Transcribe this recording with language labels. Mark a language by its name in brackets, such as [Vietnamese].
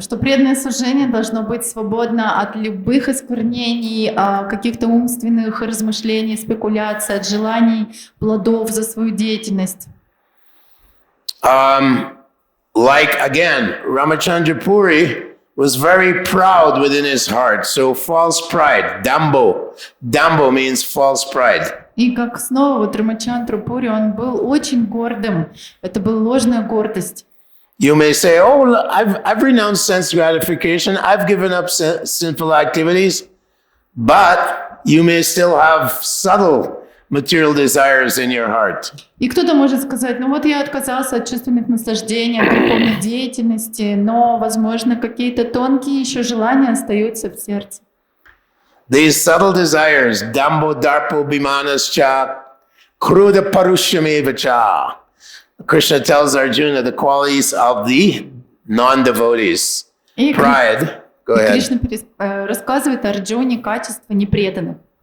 [Russian] Что преданное служение должно быть свободно от любых осквернений, каких-то умственных размышлений, спекуляций, от желаний, плодов за свою деятельность. [English] like again, Ramachandrapuri was very proud within his heart. So false pride, dambo. Dambo means false pride. [Russian] И как снова вот Рамачандрапури, он был очень гордым. Это была ложная гордость. [English] You may say, oh, I've renounced sense gratification. I've given up sinful activities. But you may still have subtle material desires in your heart. [Russian] И кто-то может сказать, ну вот я отказался от чувственных наслаждений, от греховной деятельности, но, возможно, какие-то тонкие еще желания остаются в сердце. [English] These subtle desires, [Sanskrit] dambo darpo bimanascha, kruda parushamevacha. [English] Krishna tells Arjuna the qualities of the non-devotees. [Russian] И [English] Pride. Go ahead. [Russian] Кришна рассказывает Арджуне качества непреданных.